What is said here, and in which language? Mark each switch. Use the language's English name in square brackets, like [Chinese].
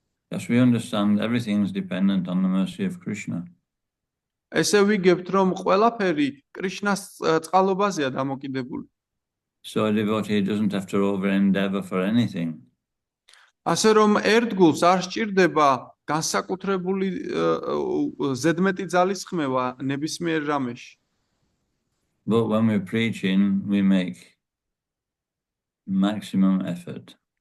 [English] As we understand, everything is dependent on the mercy of Krishna. [Georgian] ესე ვიგებთ, რომ ყველაფერი კრიშნას წყალობაზეა დამოკიდებული. [English] So a devotee doesn't have to over-endeavor for anything. [Georgian] ასე რომ ერთგულს არ სჭირდება განსაკუთრებული ზედმეტი ძალისხმევა ნებისმიერ რამეში. [English] But when we're preaching, we make maximum effort.